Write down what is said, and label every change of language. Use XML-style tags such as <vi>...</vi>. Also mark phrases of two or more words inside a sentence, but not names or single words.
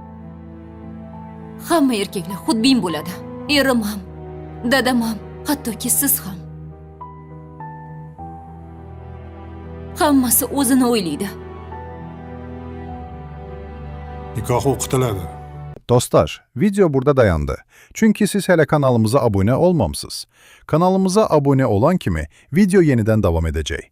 <uz>Hamma erkaklar xudbin bo'ladi. Erim ham, dadam ham, hattoki siz ham. Hammasi o'zini o'ylaydi. Nikoh o'qitiladi.</uz> <tr>Dostlar, video burada dayandı. Çünkü siz hele kanalımıza abone olmamısınız. Kanalımıza abone olan kimi video yeniden devam edecek.</tr>